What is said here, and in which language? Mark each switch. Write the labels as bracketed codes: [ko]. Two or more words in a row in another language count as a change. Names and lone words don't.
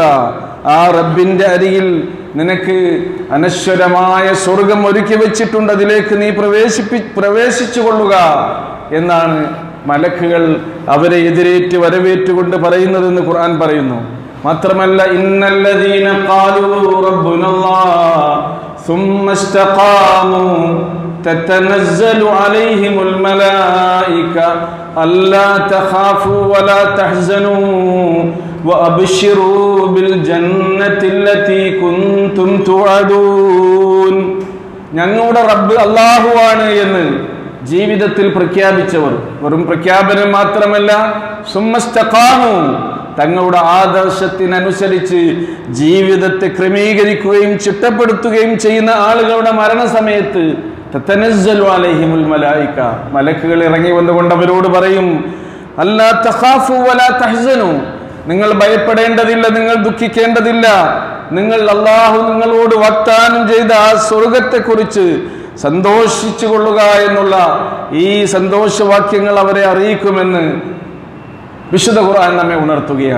[ml] ആ റബ്ബിന്റെ അരികിൽ നിനക്ക് അനശ്വരമായ സ്വർഗം ഒരുക്കി വെച്ചിട്ടുണ്ട്, അതിലേക്ക് നീ പ്രവേശിച്ചു കൊള്ളുക എന്നാണ് മലക്കുകൾ അവരെ എതിരേറ്റ് വരവേറ്റുകൊണ്ട് പറയുന്നതെന്ന് ഖുർആൻ പറയുന്നു. [ar] മാത്രമല്ല, إن الذين قالوا ربنا الله ثم استقاموا تتنزل عليهم الملائكة ألا تخافوا ولا تحزنوا وأبشروا بالجنة التي كنتم توعدون. [ml] ഞങ്ങളുടെ റബ്ബ് അല്ലാഹുവാണ് എന്ന് ജീവിതത്തിൽ പ്രഖ്യാപിച്ചവർ, വെറും പ്രഖ്യാപനം മാത്രമല്ല, [ar] ثم استقاموا, [ml] തങ്ങളുടെ ആദർശത്തിനനുസരിച്ച് ജീവിതത്തെ ക്രമീകരിക്കുകയും ചിട്ടപ്പെടുത്തുകയും ചെയ്യുന്ന ആളുകളുടെ മരണസമയത്ത് [ar] تتنزل عليهم الملائكة, [ml] മലക്കുകൾ ഇറങ്ങി വന്നുകൊണ്ട് അവരോട് പറയും, [ar] ألا تخافوا ولا تحزنوا, [ml] നിങ്ങൾ ഭയപ്പെടേണ്ടതില്ല, നിങ്ങൾ ദുഃഖിക്കേണ്ടതില്ല, നിങ്ങൾ അല്ലാഹു നിങ്ങളോട് വാഗ്ദാനം ചെയ്ത ആ സ്വർഗത്തെക്കുറിച്ച് സന്തോഷിച്ചു കൊള്ളുക എന്നുള്ള ഈ സന്തോഷവാക്യങ്ങൾ അവരെ അറിയിക്കുമെന്ന് വിശുദ്ധ ഖുർആൻ നമ്മെ ഉണർത്തുകയാണ്.